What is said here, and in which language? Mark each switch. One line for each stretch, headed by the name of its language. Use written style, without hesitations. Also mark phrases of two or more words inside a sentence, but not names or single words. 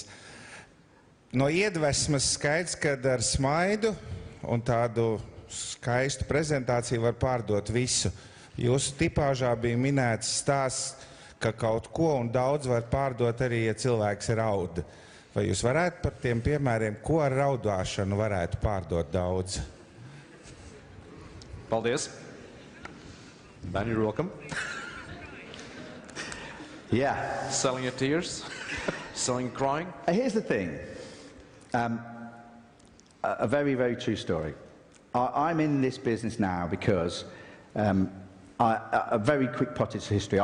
Latvian: No iedvesmas skaidrs, kad ar smaidu un tādu skaistu prezentāciju var pārdot visu. Jūsu tipāžā bija minēts stāsts, ka kaut ko un daudz var pārdot arī, ja cilvēks raud. Vai jūs varētu par tiem piemēriem, ko ar raudāšanu varētu pārdot daudz? Paldies.
English: Ben, you're welcome. Yeah. Selling your tears, selling crying. Here's the thing. A very, very true story. I'm in this business now because a very quick pottage history.